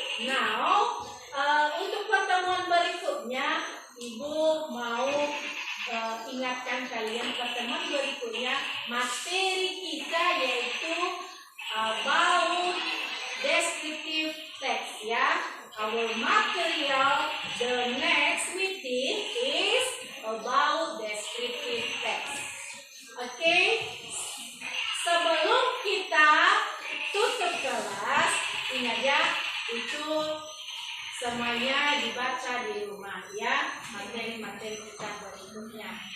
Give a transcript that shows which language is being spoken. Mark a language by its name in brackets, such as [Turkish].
[Indonesian] Now, untuk pertemuan berikutnya, Ibu mau ingatkan kalian pertemuan berikutnya materi kita yaitu about descriptive text, ya. [English] Our material, the next meeting is about descriptive text. Okay? [Indonesian] Sebelum kita tutup kelas, ingat ya, itu semuanya dibaca di rumah ya, materi-materi kita berikutnya.